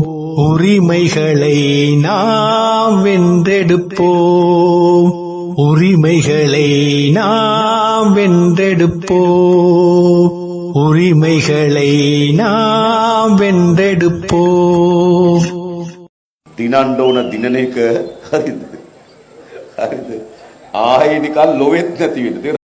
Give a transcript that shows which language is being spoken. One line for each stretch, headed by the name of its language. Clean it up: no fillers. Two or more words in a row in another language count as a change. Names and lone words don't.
Tamil: உரிமைகளை நாம் வென்றெடுப்போம். உரிமைகளை நாம் வென்றெடுப்போம். உரிமைகளை நாம் வென்றெடுப்போம்.
Sinhala: දිනන්න ඕන දිනන එක හරිද? හරිද? ආයෙ නිකන් ලොවෙත් නැති වෙන්න.